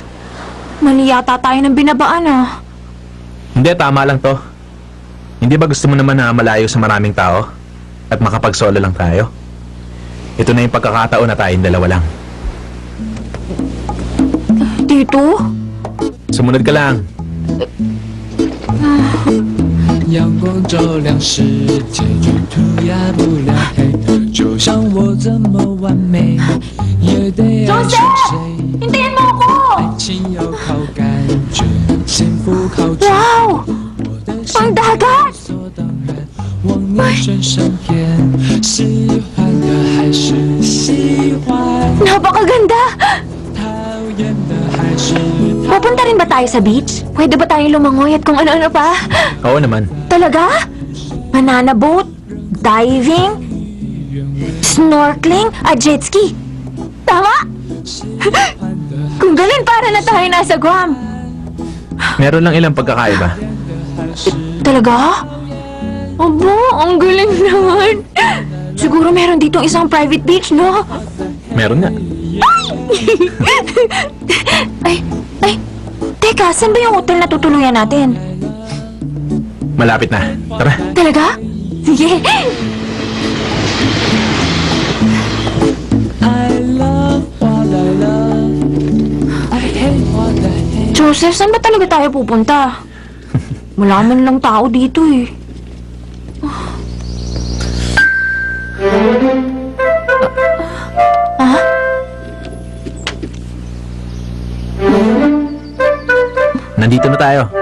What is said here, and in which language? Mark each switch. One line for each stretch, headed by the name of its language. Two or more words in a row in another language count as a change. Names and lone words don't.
Filipino: Mali yata tayo ng binabaan ah. Hindi, tama lang to. Hindi ba gusto mo naman na malayo sa maraming tao? At makapag-solo lang tayo? Ito na yung pagkakataon na tayong dalawa lang. Tito? Sumunod ka lang.
Chinese: 阳光照亮世界，就涂鸦不了黑。就像我这么完美，也得爱上谁。
Filipino: Hintayin mo ako!
Chinese: 爱情要靠感觉，幸福靠直觉。 Wow! 我的
Filipino: Ang dagat!
Chinese: 理所当然，往你身上偏。喜欢的还是喜欢，
Filipino: Napakaganda!
Chinese: 讨厌的还是讨厌。
Filipino: Pupunta rin ba tayo sa beach? Pwede ba tayong lumangoy at kung ano-ano pa? Oo naman. Talaga?
English: Banana boat?
Filipino: Diving? Snorkeling? At
English: jet ski?
Filipino: Tama? Kung ganun, para na tayo nasa Guam. Meron lang ilang pagkakaiba. Talaga? Abo, ang galing naman. Siguro meron ditong isang
English: private beach,
Filipino: no? Meron nga. Ay, teka, saan ba yung hotel na tutuluyan natin? Malapit na. Tara. Talaga? Sige.
English: I love what I love. I hate what I hate.
Filipino: Joseph, saan ba talaga tayo pupunta? Wala man lang tao dito eh. Ah? Nandito na tayo.